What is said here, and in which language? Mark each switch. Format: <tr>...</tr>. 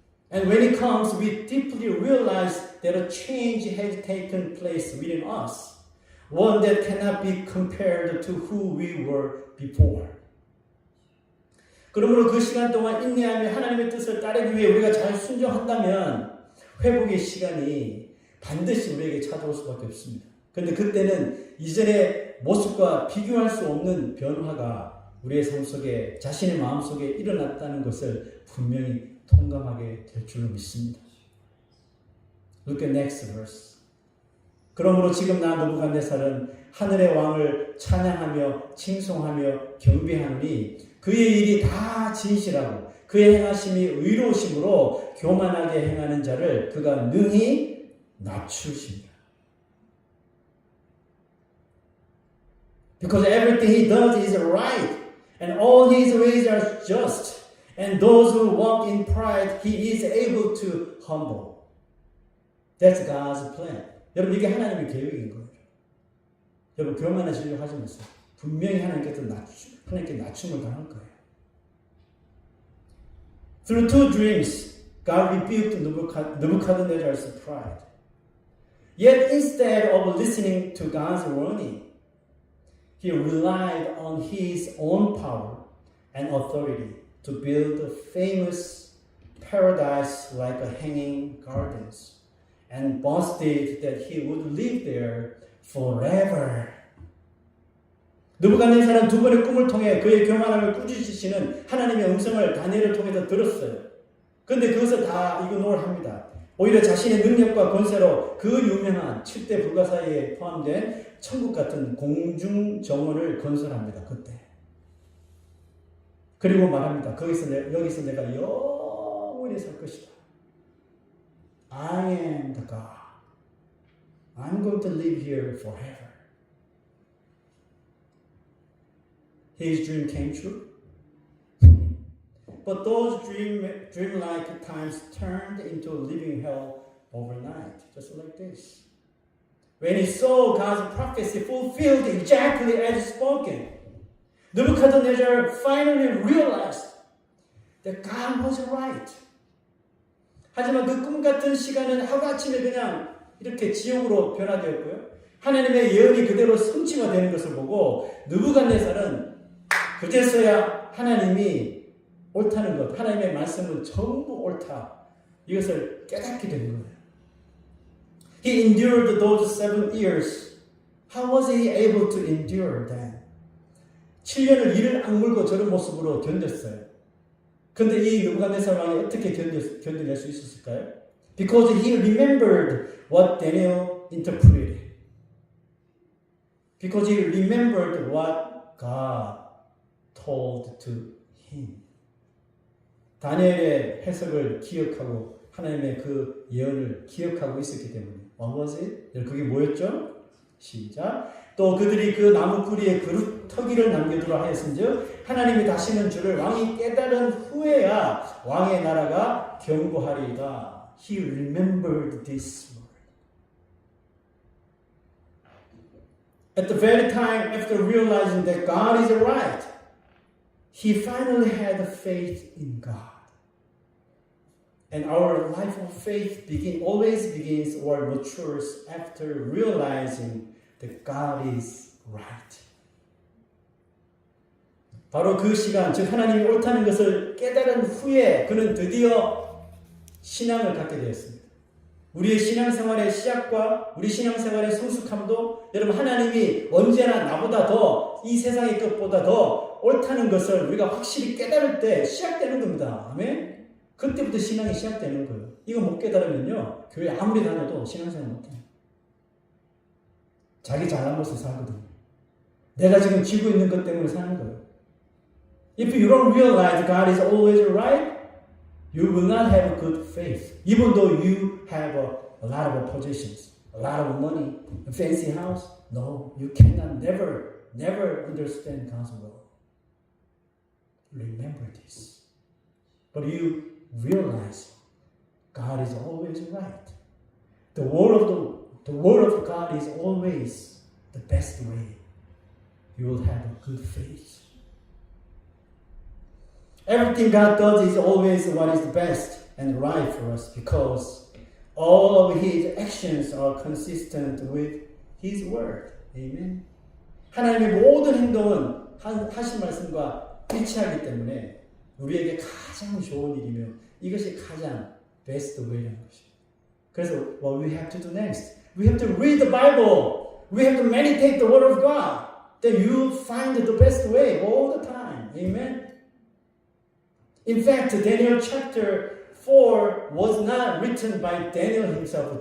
<en>And when it comes, we deeply realize that a change has taken place within us, one that cannot be compared to who we were before.</en> <ko>그러므로 그 시간 동안 인내하며 하나님의 뜻을 따르기 위해 우리가 잘 순종한다면 회복의 시간이 반드시 우리에게 찾아올 수밖에 없습니다. 그런데 그때는 이전의 모습과 비교할 수 없는 변화가 우리의 삶 속에, 자신의 마음 속에 일어났다는 것을 분명히 통감하게 될 줄로 믿습니다.</ko> <en>Look at next verse.</en> <ko>그러므로 지금 나 느부갓네살은 하늘의 왕을 찬양하며 칭송하며 경배하노니 그의 일이 다 진실하고 그의 행하심이 의로우심으로 교만하게 행하는 자를 그가 능히 낮추십니다.</ko> <en>Because everything he does is right, and all his ways are just, and those who walk in pride, he is able to humble. That's God's plan.</en> <ko>여러분, 이게 하나님의 계획인 거예요. 여러분, 교만하시려고 하지 마세요. 분명히 하나님께 낮춤을 당할 거예요.</ko> <en>Through two dreams, God rebuked Nebuchadnezzar's pride. Yet instead of listening to God's warning, he relied on his own power and authority to build a famous paradise like a hanging gardens and boasted that he would live there forever.</en> <ko>느부갓네살은 두 번의 꿈을 통해 그의 교만함을 꾸짖으시는 하나님의 음성을 다니엘을 통해서 들었어요. 그런데 그것을 다 이그노어합니다. 오히려 자신의 능력과 권세로 그 유명한 7대 불가사의에 포함된 천국 같은 공중 정원을 건설합니다. 그때. 그리고 말합니다. 여기서 내가 영원히 살 것이다.</ko> <en>I am the God. I'm going to live here forever. His dream came true. But those dreamlike times turned into a living hell overnight, just like this. When he saw God's prophecy fulfilled exactly as spoken, Nebuchadnezzar finally realized that God was right.</en> <ko>하지만 그 꿈 같은 시간은 하루아침에 그냥 이렇게 지옥으로 변화되었고요. 하나님의 예언이 그대로 성취가 되는 것을 보고 느부갓네살은 그제서야 하나님이 옳다는 것, 하나님의 말씀은 전부 옳다. 이것을 깨닫게 된 거예요.</ko> <en>He endured those 7 years. How was he able to endure then?</en> <ko>7년을 이를 악물고 저런 모습으로 견뎠어요. 그런데 이 느부갓네살 왕이 어떻게 견뎌낼 수 있었을까요?</ko> <en>Because he remembered what Daniel interpreted. Because he remembered what God told to him.</en> <ko>다니엘의 해석을 기억하고 하나님의 그 예언을 기억하고 있었기 때문에.</ko> <en>What was it?</en> <ko>그게 뭐였죠? 시작. 또 그들이 그 나무 뿌리에 그릇 터기를 남겨두라 하였은즉 하나님이 다시는 주를 왕이 깨달은 후에야 왕의 나라가 견고하리이다.</ko> <en>He remembered this word. At the very time after realizing that God is right, he finally had faith in God. And our life of faith always begins or matures after realizing that God is right.</en> <ko>바로 그 시간, 즉 하나님이 옳다는 것을 깨달은 후에 그는 드디어 신앙을 갖게 되었습니다. 우리의 신앙생활의 시작과 우리 신앙생활의 성숙함도 여러분 하나님이 언제나 나보다 더 이 세상의 것보다 더 옳다는 것을 우리가 확실히 깨달을 때 시작되는 겁니다. 아멘? 그때부터 신앙이 시작되는 거예요. 이거 못 깨달으면요 교회 아무리 다녀도 신앙생활 못해요. 자기 잘난 것을 살거든요. 내가 지금 쥐고 있는 것 때문에 사는 거예요.</ko> <en>If you don't realize God is always right, you will not have good faith. Even though you have a lot of possessions, a lot of money, a fancy house, no, you cannot never understand God's will. Remember this. But you realize God is always right. The word of God is always the best way. You will have a good faith. Everything God does is always what is best and right for us because all of His actions are consistent with His word. Amen.</en> <ko>하나님의 모든 행동은 하신 말씀과 일치하기 때문에 우리에게 가장 좋은 일이며 이것이 가장</ko> <en>best way</en> <ko>라는 것입니다. 그래서</ko> <en>what we have to do next? We have to read the Bible. We have to meditate the word of God. Then you find the best way all the time. Amen. In fact, Daniel chapter 4 was not written by Daniel himself.</en>